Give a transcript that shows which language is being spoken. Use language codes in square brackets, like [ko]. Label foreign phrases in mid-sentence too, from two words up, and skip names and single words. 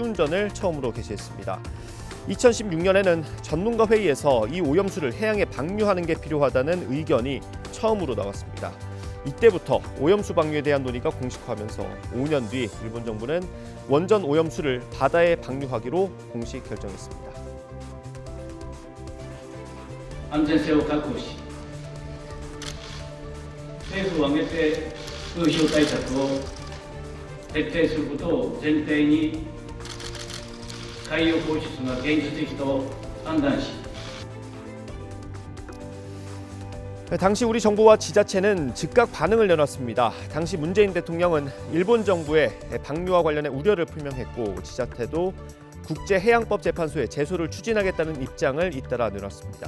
[ko] 알프스 시운전을 처음으로 개시했습니다. 2016년에는 전문가 회의에서 이 오염수를 해양에 방류하는 게 필요하다는 의견이 처음으로 나왔습니다. 이때부터 오염수 방류에 대한 논의가 공식화하면서 5년 뒤 일본 정부는 원전 오염수를 ba다에 방류하기로 공식 결정했습니다. [ja] 安全性を確保し、政府を挙げて風評対策を徹底することを前提に海洋放出が現実的と判断し、 [ko] 당시 우리 정부와 지자체는 즉각 반응을 내놨습니다. 당시 문재인 대통령은 일본 정부의 방류와 관련해 우려를 표명했고 지자체도 국제해양법재판소에 제소를 추진하겠다는 입장을 잇따라 내놨습니다.